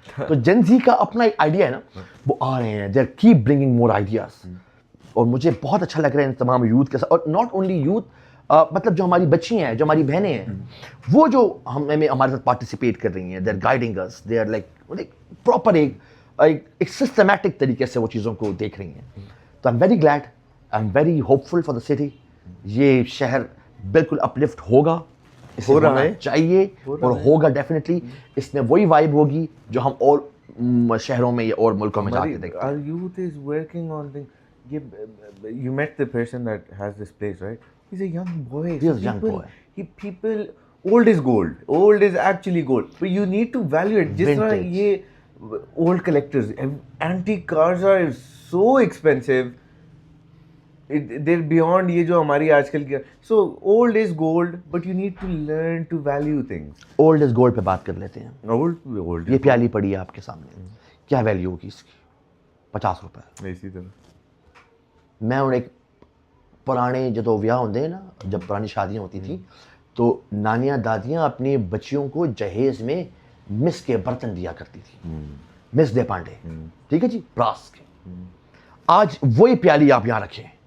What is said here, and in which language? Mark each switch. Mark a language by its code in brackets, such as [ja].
[ur] تو جن زی کا اپنا ایک آئیڈیا ہے نا, وہ آ رہے ہیں, [en] they keep bringing more ideas, [ur] اور مجھے بہت اچھا لگ رہا ہے ان تمام یوتھ کے ساتھ. اور ناٹ اونلی یوتھ, مطلب جو ہماری بچی ہیں, جو ہماری بہنیں ہیں, وہ جو ہمارے ساتھ پارٹیسپیٹ کر رہی ہیں, [en] they are guiding us, they are like proper [ur] ایک سسٹمیٹک طریقے سے وہ چیزوں کو دیکھ رہی ہیں. [en] تو I am very glad, I am very hopeful for the city. [ur] یہ شہر بالکل اپلفٹ ہوگا, اس ہو رہا ہے, چاہیے, اور ہوگا ڈیفینیٹلی. اس میں وہی وائب ہوگی جو ہم اور شہروں میں اور ملکوں میں جا کے دیکھتے ہیں. [en] Our youth is working on things. You met the person that has this place, right? He's a young boy. He is a young boy. People, old is gold. Old is actually gold. But you need to value it. [ur] جس طرح یہ [en] old collectors, antique cars are so expensive. They're beyond [ur] یہ جو ہماری آج کل کی. [en] So old is gold, but you need to learn to value things. Old is gold [ur] پہ بات کر لیتے ہیں. [en] Old. [ur] یہ پیالی پڑی ہے آپ کے سامنے, کیا ویلیو ہوگی اس کی؟ 50 روپے. اسی طرح [pa] میں ان ایک پرانے جدو ویاہ ہوندے ہیں نا, [ur] جب پرانی شادیاں ہوتی تھیں, تو نانیاں دادیاں اپنی بچیوں کو جہیز میں مس کے برتن دیا کرتی تھی, [pa] مس دے پانڈے, [ur] ٹھیک ہے جی, براس کے. آج وہی پیالی آپ یہاں رکھیں,